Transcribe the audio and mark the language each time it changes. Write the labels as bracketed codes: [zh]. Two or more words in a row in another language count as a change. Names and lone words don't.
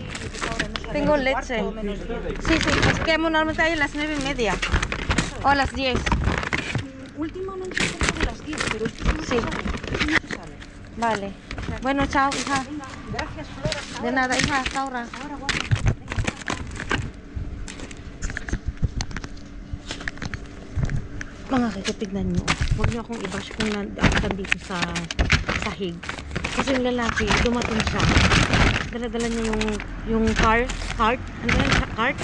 [es] Ahora no sé, Tengo menos leche. cuarto, menos 10. Sí, sí. Es que normalmente hay a las 9:30. O a las 10. Últimamente como de las 10, pero esto no Sí. se sabe. Esto no se sabe. Vale. Bueno, chao, hija. Venga, gracias, Flor. Hasta De ahora. nada, hija. Hasta ahora. Ahora, guapa. [tl] Mga kakatignan nyo, huwag nyo akong i-bash kung nandito sa sahig. Kasi yung lalaki, dumating siya. Dala-dala niya yung cart. Ano yan? Cart?